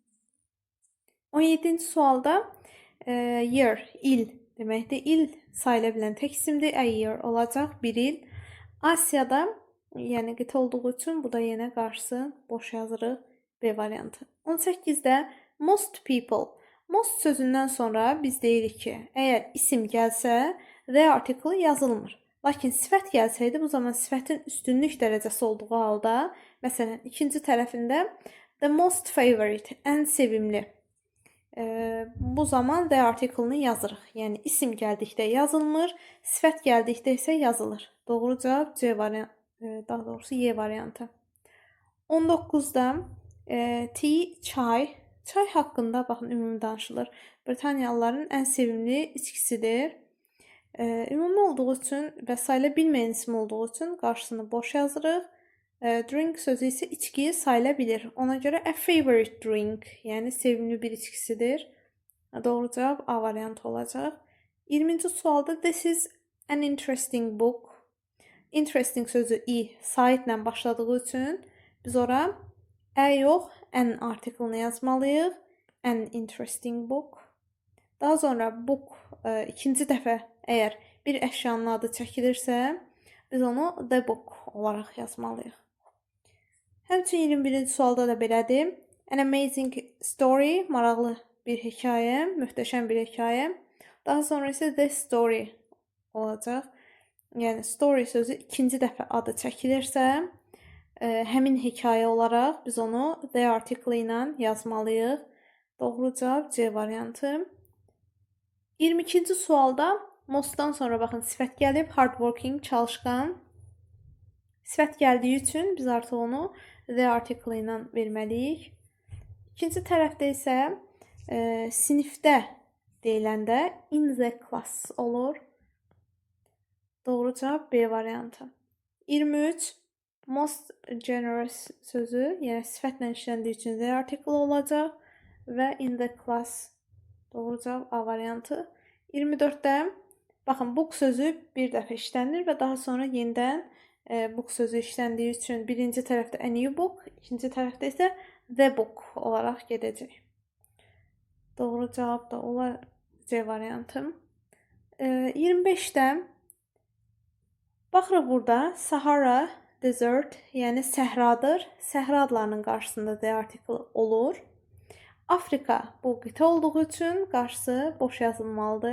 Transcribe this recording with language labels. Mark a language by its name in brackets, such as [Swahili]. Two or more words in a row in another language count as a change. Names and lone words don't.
[Azerbaijani] 17-ci sualda year, il deməkdir. İl sayıla bilən tək isimdir. [English] A year [Azerbaijani] olacaq, bir il. Asiyada, yəni qitə olduğu üçün bu da yenə qarşısı boş yazırıq. B variantı. 18-də [English] most people. [Azerbaijani] Most sözündən sonra biz deyirik ki, əgər isim gəlsə, [English] the article [Azerbaijani] yazılmır. Lakin sifət gəlsəydi, bu zaman sifətin üstünlük dərəcəsi olduğu halda, məsələn, ikinci tərəfində [English] the most favorite, [Azerbaijani] ən sevimli. Bu zaman [English] the article- [Azerbaijani] ını yazırıq. Yəni isim gəldikdə yazılmır, sifət gəldikdə isə yazılır. Doğru cavab C variantı, daha doğrusu Y variantı. 19-da tea, çay. Çay haqqında baxın ümumi danışılır. Britaniyalıların ən sevimli içkisidir. Ümumi olduğu üçün və sayıla bilməyən isim olduğu üçün qarşısını boş yazırıq. Drink sözü isə içkiyi sayıla bilir. Ona görə [English] a favorite drink, [Azerbaijani] yəni sevimli bir içkisidir. Doğru cavab A variantı olacaq. 20-ci sualda [English] this is an interesting book. [Azerbaijani] Interesting sözü i saitlə başladığı üçün biz ora a yox, an article-ını yazmalıyıq. [English] An interesting book. [Azerbaijani] Daha sonra book ikinci dəfə əgər bir əşyanın adı çəkilirsə, biz onu [English] the book [Azerbaijani] olaraq yazmalıyıq. Həmçinin 21-ci sualda da belədir. [English] An amazing story, [Azerbaijani] maraqlı bir hekayə, möhtəşəm bir hekayə. Daha sonra isə [English] the story [Azerbaijani] olacaq. Yəni story sözü ikinci dəfə adı çəkilirsə, həmin hekayə olaraq biz onu [English] the article [Azerbaijani] ilə yazmalıyıq. Doğru cavab C variantı. 22-ci sualda mostdan sonra baxın sifət gəlib, hardworking, çalışqan. Sifət gəldiyi üçün biz artıq onu [English] the article [Azerbaijani] ilə verməliyik. İkinci tərəfdə isə sinifdə deyiləndə [English] in the class [Azerbaijani] olur. Doğru cavab B variantı. 23 [English] most generous [Azerbaijani] sözü, yəni sifətlə işləndiyi üçün [English] the article [Azerbaijani] olacaq və [English] in the class. [Azerbaijani] Doğru cavab A variantı. 24-də baxın book sözü bir dəfə işlənir və daha sonra yenidən book sözü işləndiyi üçün birinci tərəfdə [English] a new book, [Azerbaijani] ikinci tərəfdə isə [English] the book [Azerbaijani] olaraq gedəcək. Doğru cavab da olar C variantı. 25-də baxırıq burada Sahara, desert, yəni səhradır. Səhra adlarının qarşısında [English] the article [Azerbaijani] olur. Afrika bu qitə olduğu üçün qarşısı boş yazılmalıdır.